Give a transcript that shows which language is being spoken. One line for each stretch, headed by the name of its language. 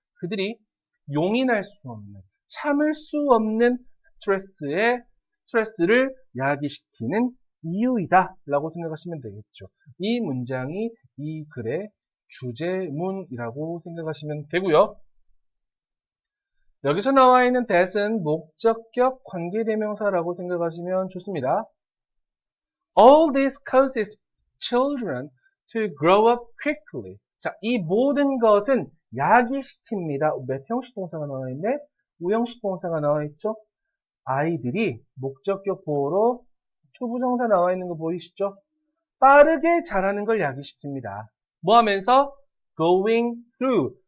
Korean: 그들이 용인할 수 없는, 참을 수 없는 스트레스를 야기시키는 이유이다 라고 생각하시면 되겠죠. 이 문장이 이 글의 주제문이라고 생각하시면 되고요. 여기서 나와 있는 that은 목적격 관계대명사라고 생각하시면 좋습니다.
English: All this causes children to grow up quickly.
Korean: 자, 이 모든 것은 야기시킵니다. 몇 형식 동사가 나와 있네? 우형식 동사가 나와 있죠? 아이들이 목적격 보호로 투부정사 나와 있는 거 보이시죠? 빠르게 자라는 걸 야기시킵니다. 뭐 하면서?
English: Going through.